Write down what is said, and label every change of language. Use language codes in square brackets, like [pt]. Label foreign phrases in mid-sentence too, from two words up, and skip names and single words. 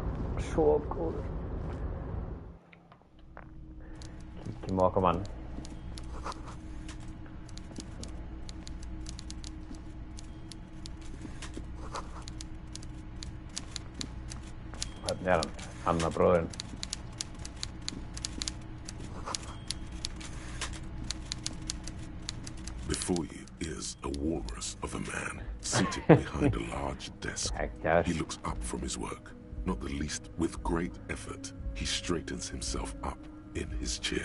[is] Svo góður. Kíkjum á okkar mann. Hvernig hann? Anna bróðurinn. [en] Before you is a walrus of a man seated behind a large desk. He looks up from his work, not the least with great effort. He straightens himself up in his chair.